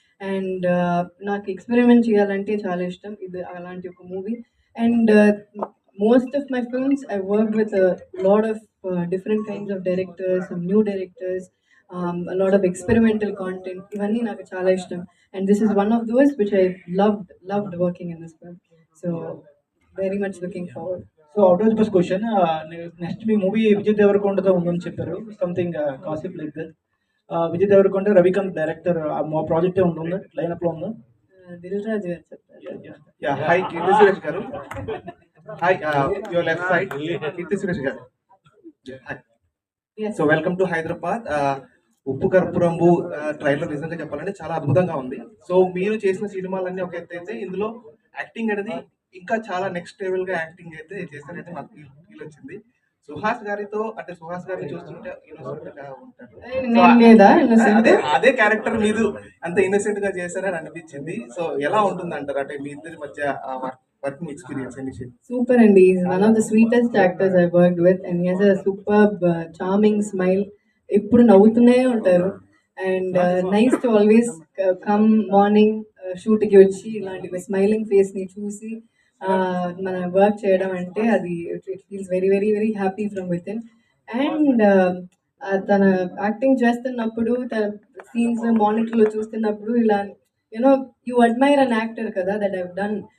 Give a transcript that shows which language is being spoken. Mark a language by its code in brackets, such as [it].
[te] And నాకు experiment చేయాలంటే చాలా ఇష్టం. ఇది అలాంటి ఒక movie. [en] And most of my films I work with lot of different kinds of directors, some new directors, lot of experimental content. [te] ఇవన్నీ నాకు చాలా ఇష్టం. [en] And this is one of those which I loved working in this film. So very much looking forward. So out of box question, [te] next మీ movie Vijay దేవరకొండతో ఉందని చెప్పారు. Something కాసిప్ like that. Vijay Devarakonda, Ravikanth director, మా ప్రాజెక్టే ఉంటుందా, lineup లో ఉందా? దిల్ రాజు గారు చెప్పారు. Hi Keerthy Suresh గారు. Hi your left side Keerthy Suresh గారు. Hi. So welcome to Hyderabad. ఉప్పు కర్పూరంబు ట్రైలర్ నిజంగా చెప్పాలంటే చాలా అద్భుతంగా ఉంది. సో మీరు చేసిన సినిమాలన్నీ ఒక ఎత్తు అయితే, ఇందులో యాక్టింగ్ అనేది ఇంకా చాలా నెక్స్ట్ లెవెల్ గా యాక్టింగ్ అయితే చేశారంటే నాకు ఫీల్ వచ్చింది. సుహాస్ గారిని చూస్తుంటే ఇన్నోసెంట్ గా ఉంటాడు. నేను లేదా innocent? అదే క్యారెక్టర్ మీరు అంత ఇన్నోసెంట్ గా చేశారని అనిపించింది. సో ఎలా ఉంటుంది అంటారు, అంటే మీ ఇద్దరి మధ్య working experience initial? [en] Super, and he's one of the sweetest actors I've worked with, and he has a superb, charming smile. [te] ఎప్పుడు నవ్వుతూనే ఉంటారు. [en] and nice to always come morning [te] షూట్కి వచ్చి ఇలాంటి స్మైలింగ్ ఫేస్ని చూసి మన వర్క్ చేయడం అంటే [en] అది it feels very very very happy from with in. [te] And తన యాక్టింగ్ చేస్తున్నప్పుడు, తన సీన్స్ మానిటర్లో చూస్తున్నప్పుడు ఇలా [en] you know you admire an actor [te] కదా, [en] That I've done.